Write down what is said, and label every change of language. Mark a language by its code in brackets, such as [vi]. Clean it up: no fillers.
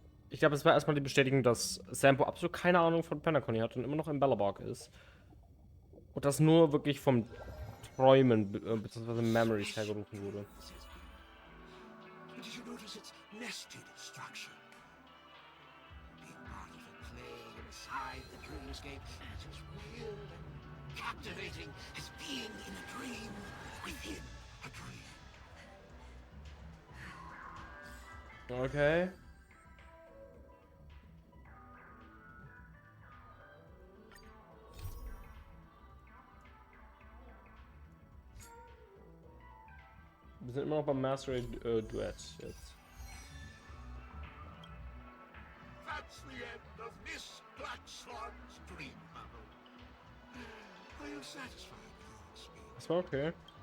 [de] Ich glaube, es war erstmal die Bestätigung, dass Sampo absolut keine Ahnung von Penacony hat und immer noch in Bellabog ist. Und das nur wirklich vom Träumen bzw. Memories hergerufen wurde. [en] Did you notice its nested structure? Being part of a play inside the dreamscape is as weird and captivating as being in a dream within a dream. Okay. [de] Wir sind immer noch beim Mastery Duett jetzt. [en] That's the end of Miss Black Swan's dream, Mother. Are you satisfied with your experience? [de] Das war okay.